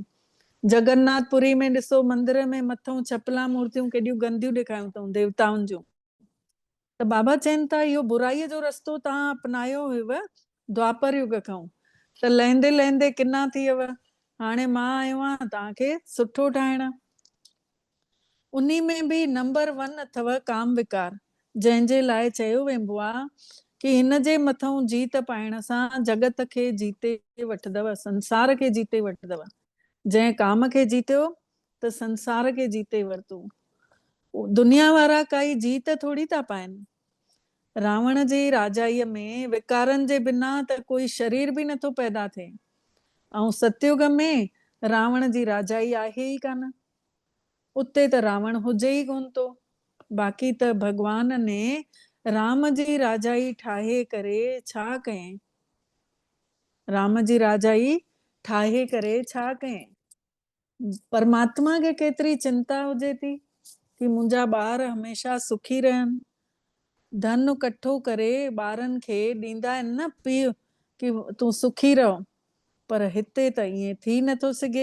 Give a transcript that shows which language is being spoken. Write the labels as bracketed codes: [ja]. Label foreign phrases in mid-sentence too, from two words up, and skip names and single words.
[sd] जगन्नाथपुरी में ॾिसो मंदिर में मथां छपला मूर्तियूं केॾियूं गंदियूं ॾेखारियूं अथऊं देवताउनि जूं। त बाबा चवनि था इहो बुराईअ जो रस्तो तव्हां अपनायो हुयव द्वापर युग खां, त लहंदे लहंदे किना थी वियव। हाणे मां आयो आहियां तव्हांखे सुठो ठाहिण। उन्ही में बि नंबर 1 अथव काम विकार, जंहिंजे लाइ चयो वेंदो आहे कि हिन जे मथां जीत पाइण सां जगत खे जीते वठंदव, संसार खे जीते वठंदव। जंहिं काम खे जीतियो त संसार खे जीते वरितो। दुनिया वारा काई जीत थोड़ी था पाइनि। रावण जी राजाईअ में विकारनि जे बिना त कोई शरीर बि नथो पैदा थिए, ऐं सतयुग में रावण जी राजाई आहे ई कान। उते त रावण हुजे ई कोन थो। बाक़ी त भगवान ने राम जी राजाई ठाहे करे छा कयईं? राम जी राजाई ठाहे करे छा कयईं? परमात्मा खे केतिरी चिंता हुजे थी कि मुंहिंजा ॿार हमेशा सुखी रहनि। धन कठो करे ॿारनि खे ॾींदा आहिनि न पीउ कि तूं सुखी रहो, पर हिते त ईअं थी नथो सघे।